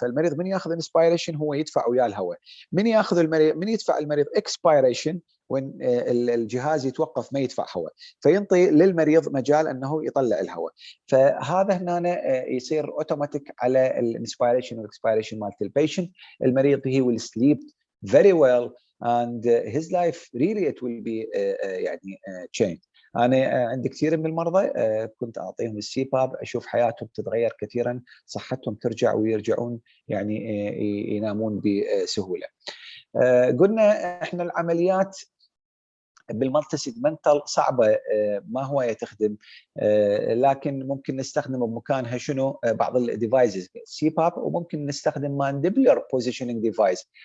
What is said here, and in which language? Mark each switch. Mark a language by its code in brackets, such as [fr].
[ar] فالمريض من ياخذ inspiration هو يدفع وياه الهواء، من ياخذ المريض من يدفع المريض expiration وين الجهاز يتوقف ما يدفع هواء، فينطي للمريض مجال انه يطلع الهواء. فهذا هنا يصير اوتوماتيك على الانسبيريشن والاكسبيريشن مالت البيشنت. [en] المريض he will sleep very well and his life really it will be يعني changed. [ar] انا عندي كثير من المرضى كنت اعطيهم السي باب، اشوف حياتهم تتغير كثيرا، صحتهم ترجع ويرجعون يعني ينامون بسهوله. قلنا احنا العمليات بالمالتي سيجمنتال صعبه ما هو تخدم، لكن ممكن نستخدم بمكانها شنو بعض الديفايسز سي باب، وممكن نستخدم مانديبلر بوزيشننج ديفايس.